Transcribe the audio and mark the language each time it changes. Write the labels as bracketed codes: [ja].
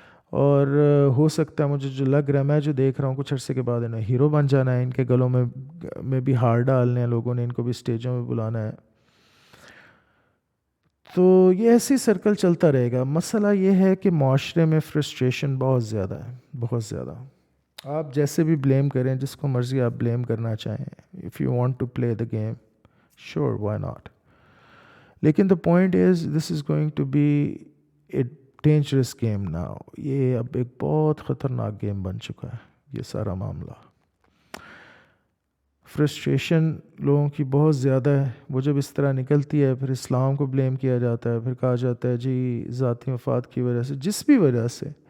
[ur] اور ہو سکتا ہے مجھے جو لگ رہا ہے, میں جو دیکھ رہا ہوں کچھ عرصے کے بعد انہیں ہیرو بن جانا ہے. ان کے گلوں میں بھی ہار ڈالنے ہیں لوگوں نے, ان کو بھی اسٹیجوں میں بلانا ہے. تو یہ ایسی سرکل چلتا رہے گا. مسئلہ یہ ہے کہ معاشرے میں فرسٹریشن بہت زیادہ ہے, بہت زیادہ. آپ جیسے بھی بلیم کریں, جس کو مرضی آپ بلیم کرنا چاہیں. [en] If you want to play the game, sure, why not. لیکن the point is this is going to be a dangerous game now. [ur] یہ اب ایک بہت خطرناک گیم بن چکا ہے یہ سارا معاملہ. فرسٹریشن لوگوں کی بہت زیادہ ہے. وہ جب اس طرح نکلتی ہے پھر اسلام کو بلیم کیا جاتا ہے, پھر کہا جاتا ہے جی ذاتی مفاد کی وجہ سے, جس بھی وجہ سے.